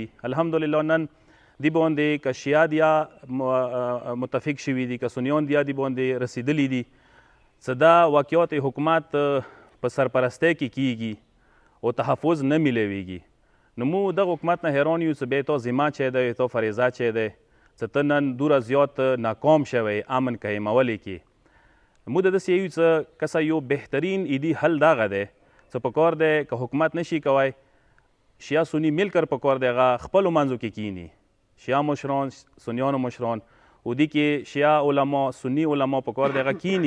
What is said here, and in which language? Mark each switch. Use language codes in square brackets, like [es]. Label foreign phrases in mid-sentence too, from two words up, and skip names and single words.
[ps] الحمدلله نن دی باندې که شیعه دیا متفق شوي دي، که سنیان دیا دی باندې رسیدلی دي چې دا واقعات حکومت په سرپرستی کې کیږي او تحفظ نه میلاویږي. نو مو دغه حکومت نه حیران یو چې بیا تو ذمه چی دی، تو فریضه چی دی چې ته نن دوره زیات ناکام شوی امن قایمولې کې. مو د داسې یو چې کسه یو بهترین ایدي حل دغه دی چې پکار دی که حکومت نشي کوی، شیعه سنی [ur] مل کر [ps] پکار دی هغه خپلو منځو کې کینی، شیعه مشران، سنیانو مشران، او دې کې شیعه علما، سنی علما پکار دی هغه کینی.